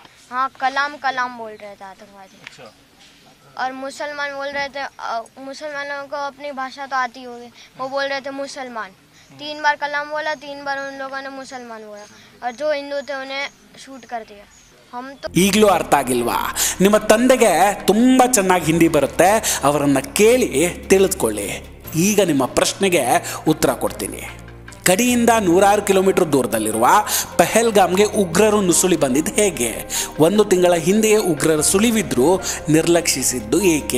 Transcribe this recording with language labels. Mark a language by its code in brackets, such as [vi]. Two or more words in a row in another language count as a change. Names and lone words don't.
[hi] हाँ, कलाम कलाम बोल रहे थे आतंकवादी। और मुसलमान बोल रहे थे, मुसलमानों को अपनी भाषा तो आती होगी, वो बोल रहे थे मुसलमान। 3 बार कलाम बोला, 3 बार उन लोगों ने मुसलमान बोला, और जो हिंदू थे उन्हें शूट कर दिया। हम तो [kn] ಈಗಲೂ ಅರ್ಥ ಆಗಿಲ್ವಾ? ನಿಮ್ಮ ತಂದೆಗೆ ತುಂಬ ಚೆನ್ನಾಗಿ ಹಿಂದಿ ಬರುತ್ತೆ, ಅವರನ್ನು ಕೇಳಿ ತಿಳಿದುಕೊಳ್ಳಿ. ಈಗ ನಿಮ್ಮ ಪ್ರಶ್ನೆಗೆ ಉತ್ತರ ಕೊಡ್ತೀನಿ. ಗಡಿಯಿಂದ 106 ಕಿಲೋಮೀಟರ್ ದೂರದಲ್ಲಿರುವ ಪಹಲ್ಗಾಮ್ಗೆ ಉಗ್ರರು ನುಸುಳಿ ಬಂದಿದ್ದು ಹೇಗೆ? 1 ತಿಂಗಳ ಹಿಂದೆಯೇ ಉಗ್ರರ ಸುಳಿವಿದ್ರು ನಿರ್ಲಕ್ಷಿಸಿದ್ದು ಏಕೆ?